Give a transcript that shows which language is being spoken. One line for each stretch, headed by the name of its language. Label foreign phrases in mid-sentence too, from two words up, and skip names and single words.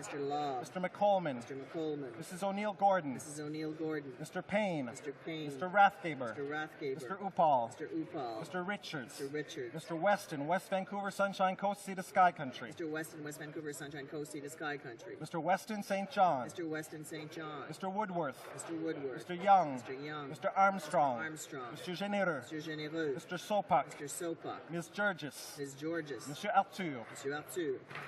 English: Mr. Lobb. Mr. McColman. Mr. McColman. Mrs. O'Neill Gordon. Mrs. O'Neill Gordon. Mr. Payne. Mr. Payne. Mr. Rathgaber. Mr. Rathgaber. Mr. Upal. Mr. Upal. Mr. Richards. Mr. Richards. Mr. Weston, West Vancouver, Sunshine Coast, Sea to Sky Country. Mr. Weston, West Vancouver, Sunshine Coast, Sea to Sky Country. Mr. Weston, St. John. Mr. Weston, St. John. Mr. Woodworth. Mr. Woodward. Mr. Young. Mr. Young. Mr. Armstrong. Mr. Armstrong. Mr. Genereux. Mr. Genereux. Mr. Sopak. Mr. Sopak. Ms. Georges. Ms. Georges. Mr. Arthur. Mr. Arthur.